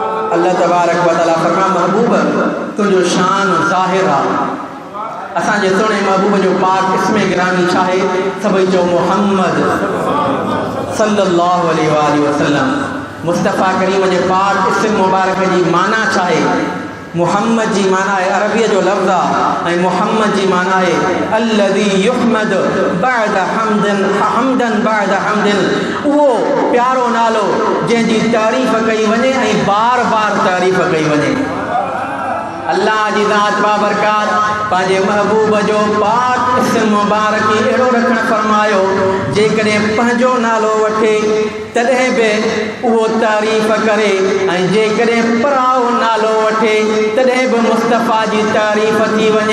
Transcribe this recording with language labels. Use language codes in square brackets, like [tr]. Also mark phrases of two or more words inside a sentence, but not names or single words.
[sd] अल्लाह [ar] تبارك وتعالى [sd] फरमा महबूब तुझो शान ज़ाहिर आहे। असांजे सोने महबूब जो पाक इसमें गिरामी छा है? सभई जो मोहम्मद [ar] صلى الله عليه وسلم. [sd] मुस्तफ़ा करीम जे पाक इस्म मुबारक जी माना छा है? मुहम्मद जी माना है अरबीअ जो लफ़्ज़ आहे, ऐं मुहम्मद जी माना है [ar] الذي يحمد بعد حمد بعد حمد. [sd] उहो प्यारो नालो जंहिंजी तारीफ़ कई वञे ऐं बार बार तारीफ़ कई वञे। अल्लाह जी ज़ात बाबरकात पंहिंजे महबूब जो पाक इस्म मुबारक अहिड़ो रखणु फरमायो जेकॾहिं पंहिंजो नालो वठे तॾहिं बि उहो तारीफ़ करे, ऐं जेकॾहिं पराओ नालो वठे तॾहिं बि मुस्तफ़ा जी तारीफ़ थी वञे।